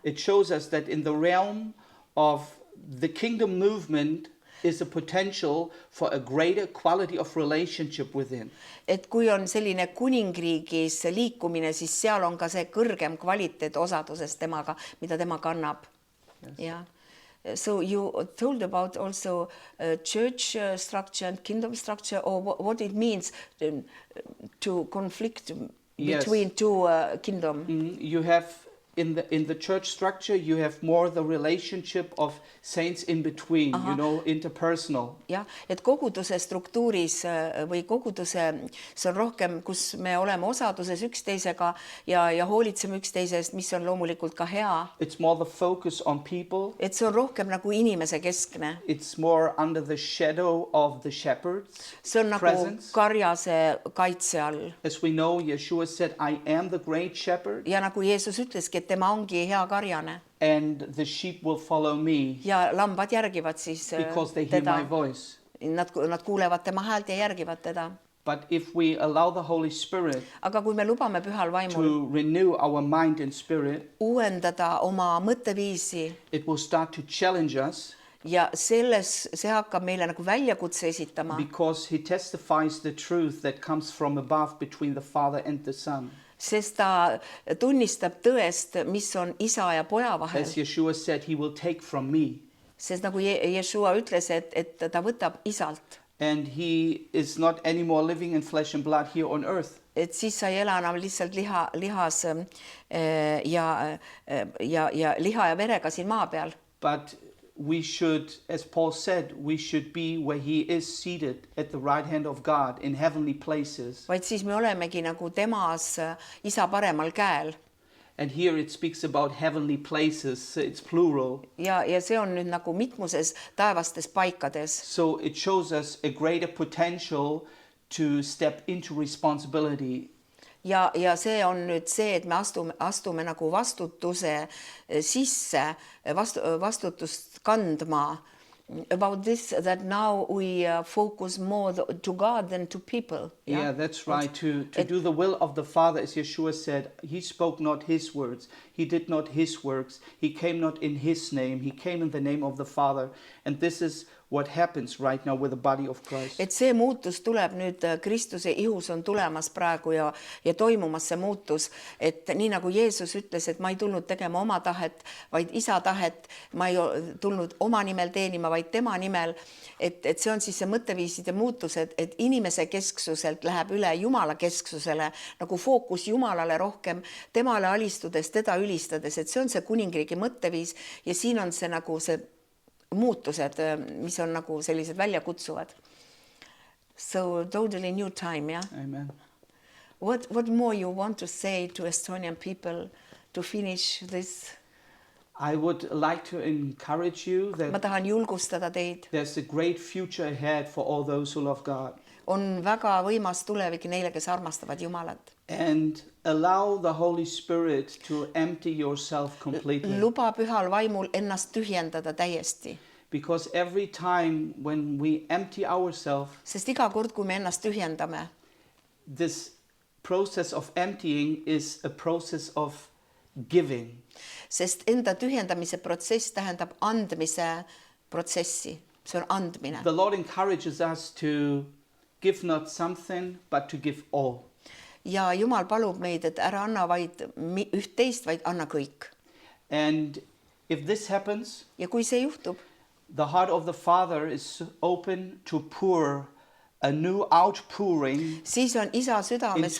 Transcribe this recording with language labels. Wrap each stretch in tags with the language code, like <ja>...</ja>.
<en>it shows us that in the realm of the kingdom movement is a potential for a greater quality of relationship with him.</en> <et>Et kui on selline kuningriigis liikumine, siis seal on ka see kõrgem kvaliteet osadusest temaga, mida tema kannab. Ja.</et> <en>So you told about also church structure and kingdom structure, or what it means to conflict Yes. between two kingdom. You have in the church structure, you have more the relationship of saints in between, you know, interpersonal.</en> <et>Jah, et koguduse struktuuris või koguduse, see on rohkem, kus me oleme osaduses üksteisega ja hoolitseme üksteisest, mis on loomulikult ka hea.</et> <en>It's more the focus on people.</en> <et>Et see on rohkem nagu inimese keskne.</et> <en>It's more under the shadow of the shepherd's</en> <et>See on nagu</et> <en>presence.</en> <et>karjase kaitse all.</et> <en>As we know, Yeshua said, I am the great shepherd,</en> <et>Ja nagu Jeesus ütleski, et tema ongi hea karjane</et> <en>and the sheep will follow me</en> <et>ja lambad järgivad siis</et> <en>because they hear</en> <et>teda.</et> <en>my voice.</en> <et>Nad kuulevad tema häält ja järgivad teda.</et> <en>But if we allow the Holy Spirit</en> <et>Aga kui me lubame pühal vaimul</et> <en>to renew our mind and spirit,</en> <et>uuendada oma mõtteviisi</et> <en>it will start to challenge us</en> <et>ja see hakkab meile nagu väljakutse esitama,</et> <en>because he testifies the truth that comes from above between the Father and the Son.</en> <et>sest ta tunnistab tõest, mis on isa ja poja vahel.</et> <en>As Yeshua said, he will take from me.</en> <et>Sest nagu Jeshua ütles, et ta võtab isalt.</et> <en>And he is not anymore living in flesh and blood here on earth.</en> <et>Et siis sa ei ela enam lihtsalt lihas ja liha ja verega siin maa peal.</et> <en>But we should, as Paul said, we should be where he is seated at the right hand of God in heavenly places.</en> <et>Vaid siis me olemegi nagu temas isa paremal käel.</et> <en>And here it speaks about heavenly places, it's plural.</en> <et>Ja see on nüüd nagu mitmuses taevastes paikades.</et> <en>So it shows us a greater potential to step into responsibility.</en> <et>Ja see on nüüd see, et me astume nagu vastutuse sisse, vastutust kandma.</et> <en>About this, that now we focus more to God than to people. Yeah, that's right. To do the will of the Father, as Yeshua said, he spoke not his words. He did not his works. He came not in his name. He came in the name of the Father. And this is what happens right now with the body of Christ.</en> <et>Et see muutus tuleb nüüd, Kristuse ihus on tulemas praegu ja toimumas see muutus, et nii nagu Jeesus ütles, et ma ei tulnud tegema oma tahet, vaid isa tahet, ma ei tulnud oma nimel teenima, vaid tema nimel, et see on siis see mõtteviiside muutus, et inimese kesksuselt läheb üle Jumala kesksusele, nagu fookus Jumalale rohkem, temale alistudes, teda ülistades, et see on see kuningriigi mõtteviis ja siin on see nagu see muutused, mis on nagu sellised väljakutsuvad.</et> <en>So totally new time, yeah? Amen. What more you want to say to Estonian people to finish this? I would like to encourage you</en> <et>Ma</et> <en>that</en> <et>tahan julgustada teid.</et> <en>there's a great future ahead for all those who love God.</en> <et>On väga võimas tulevik neile, kes armastavad Jumalat.</et> <en>And allow the Holy Spirit to empty yourself completely.</en> <et>Luba pühal vaimul ennast tühjendada täiesti.</et> <en>Because every time when we empty ourselves,</en> <et>Sest iga kord, kui me ennast tühjendame,</et> <en>this process of emptying is a process of giving.</en> <et>Sest enda tühjendamise protsess tähendab andmise protsessi. See on andmine.</et> <en>The Lord encourages us to give not something, but to give all.</en> <et>Ja Jumal palub meid, et ära anna vaid üht-teist, vaid anna kõik.</et> <en>And if this happens,</en> <et>Ja kui see juhtub,</et> <en>the heart of the Father is open to pour a new outpouring</en> <et>siis on isa südames</et>